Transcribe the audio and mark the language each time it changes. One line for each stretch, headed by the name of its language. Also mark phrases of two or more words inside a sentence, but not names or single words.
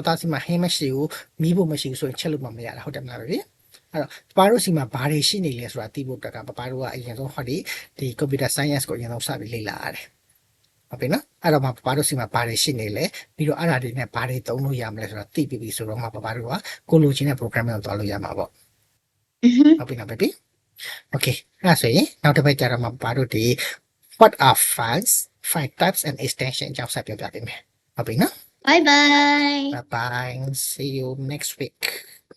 Burmese: သားစီမှာဟင်းမရှိဘူးမီးဖို့မရှိဘူးဆိုရင်ချက်လို့မရတာဟုတ်တယ်မလား baby အဲ့တော့ပပတို့စီမှာဘာတွေရှိနေလဲဆိုတာသိဖို့တက်ကပပတို့ကအရင်ဆုံးဟောဒီ
English: computer science
Burmese: ကိုအရင်ဆုံးစပြီးလေ့လာရတယ်ဟုတ်ပြီနော်အဲ့တော့ပပတို့စီမှာဘာတွေရှိနေလဲပြီးတော့အဲ့ဒါတွေနဲ့ဘာတွေသုံးလို့ရမလဲဆိုတာသိပြီးပြီဆိုတော့ပပတို့ကကိုလိုချင်တဲ့ programming ကိုသွားလို့ရမှာပေါ့ဟုတ်ပြီနော်
English: baby okay
Burmese: အဲ့ဆိုရင်နောက်တစ်ပတ်ကျတော့ပပတို့ဒီ
English: what are files file types and extension
Burmese: အကြောင်းဆက်ပြောပြပေးမယ်ဟုတ်ပြီနော်
English: Bye bye. bye bye see you next week